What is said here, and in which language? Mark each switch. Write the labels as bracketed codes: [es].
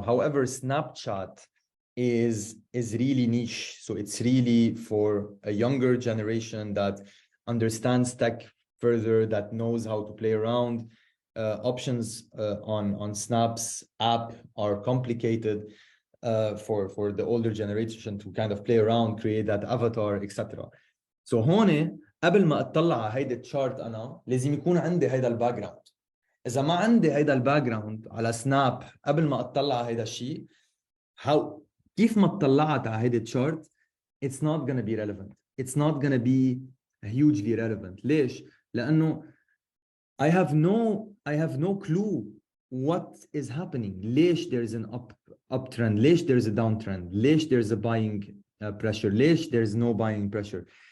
[en] However, Snapchat is really niche, so it's really for a younger generation that understands tech further, that knows how to play around. Options on Snap's app are complicated for the older generation to kind of play around, create that avatar, etc. [ar] So هون قبل ما اطلع على هيدا التشارت انا لازم يكون عندي هيدا الباك جراوند. اذا ما عندي هيدا الباك جراوند على سناب قبل ما اطلع على هيدا الشيء، كيف ما اطلعت على هيدا التشارت [en] it's not going to be relevant. It's not going to be hugely relevant. [ar] ليش؟ لانه [en] I have no clue what is happening. ليش there is an uptrend, ليش there is a downtrend, ليش there is a buying pressure, ليش there is no buying pressure.